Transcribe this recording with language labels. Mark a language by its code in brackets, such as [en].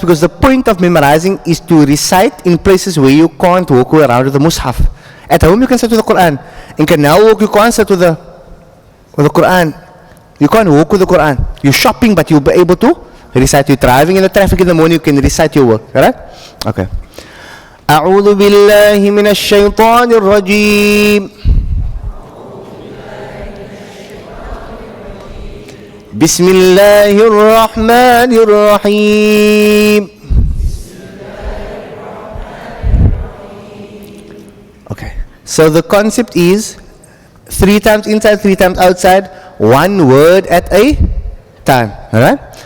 [en] Because the point of memorizing is to recite in places where you can't walk around with the mushaf. At home you can sit with the Quran. In Canal Walk you can't sit with the Quran. You can't walk with the Quran. You're shopping but you'll be able to recite. You're driving in the traffic in the morning, you can recite your work. Alright? Okay. [ar] أعوذ بالله من الشيطان الرجيم بسم الله الرحمن الرحيم. [en] Okay, so the concept is 3 times inside, 3 times outside, 1 word at a time. Alright?